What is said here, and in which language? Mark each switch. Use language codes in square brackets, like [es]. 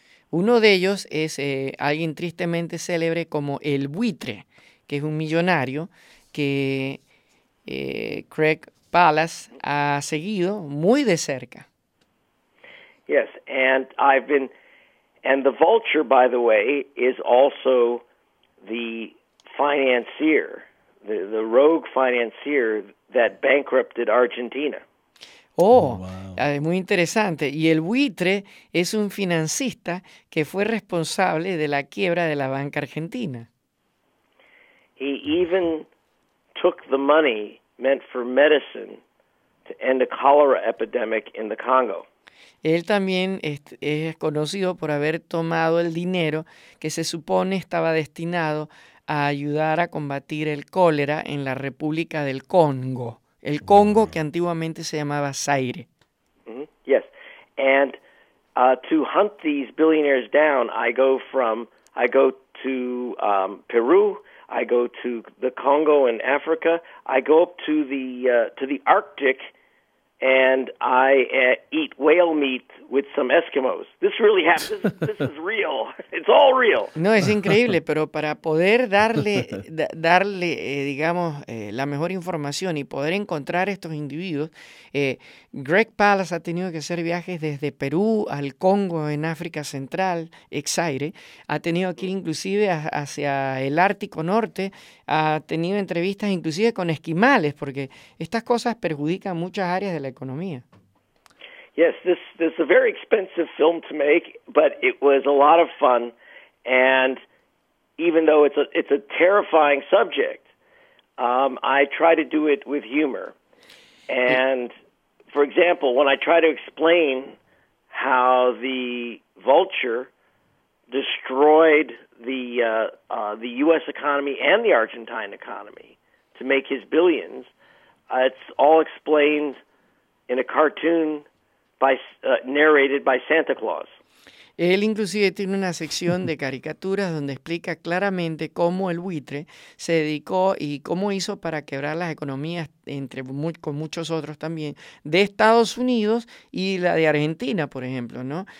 [es] Uno de ellos es alguien tristemente célebre como el Buitre, que es un millonario que Craig Pallas ha seguido muy de cerca. [en] Yes, and the Vulture, by the way, is also the financier, the rogue financier that bankrupted Argentina. [es] Oh, wow. Es muy interesante. Y el Buitre es un financista que fue responsable de la quiebra de la banca argentina. [en] He even took the money meant for medicine to end a cholera epidemic in the Congo. [es] Él también es conocido por haber tomado el dinero que se supone estaba destinado a ayudar a combatir el cólera en la República del Congo. El Congo, que antiguamente se llamaba Zaire. Mm-hmm. [en] Yes, and to hunt these billionaires down, I go to Peru, I go to the Congo in Africa, I go up to the Arctic and I eat whale meat with some Eskimos. This really happened. This is real. It's all real. [es] No, es increíble, pero para poder darle digamos, la mejor información y poder encontrar estos individuos, Greg Palace ha tenido que hacer viajes desde Perú al Congo en África Central, Exaire. Ha tenido que ir inclusive hacia el Ártico Norte. Ha tenido entrevistas inclusive con esquimales, porque estas cosas perjudican muchas áreas de la economía. [en] Yes, this is a very expensive film to make, but it was a lot of fun, and even though it's a terrifying subject, I try to do it with humor. And for example, when I try to explain how the vulture destroyed the U.S. economy and the Argentine economy to make his billions, it's all explained in a cartoon. Narrated by Santa Claus. [es] Él inclusive tiene una sección de caricaturas donde explica claramente cómo el buitre se dedicó y cómo hizo para quebrar las economías con muchos otros también de Estados Unidos y la de Argentina, por ejemplo, ¿no?